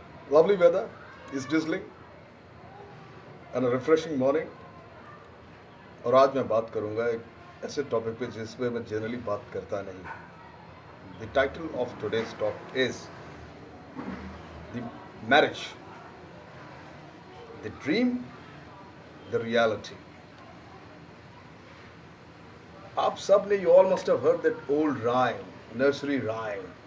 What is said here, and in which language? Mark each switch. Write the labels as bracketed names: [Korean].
[English] Lovely weather is drizzling and a refreshing morning. [Hindi] और आज मैं बात करूंगा एक ऐसे टॉपिक पे जिसपे मैं जनरली बात करता नहीं. [English] The title of today's talk is the marriage, the dream, the reality. [Hindi] आप सब ने [English] you all must have heard that old rhyme, nursery rhyme.